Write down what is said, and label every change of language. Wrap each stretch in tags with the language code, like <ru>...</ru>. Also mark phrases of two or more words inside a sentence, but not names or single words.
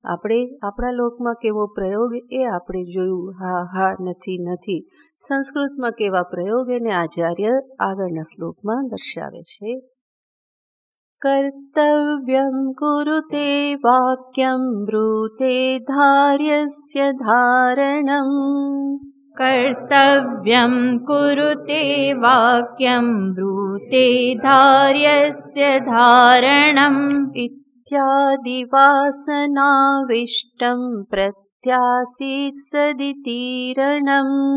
<gu>આપણે આપણા લોકમાં કેવો પ્રયોગ એ આપણે જોયું, હા હા નથી નથી. સંસ્કૃતમાં કેવા પ્રયોગ એને આચાર્ય આગળના શ્લોકમાં દર્શાવે છે.</gu> <sa>કર્તવ્યમ કુરુતે વાક્યમ બ્રૂતે ધાર્યસ્ય ધારણમ. कर्तव्यं कुरुते वाक्यं ब्रूते धार्यस्य धारणम्. इत्यादिवासनाविष्टं प्रत्यासीत् सदितीरणम्.</sa>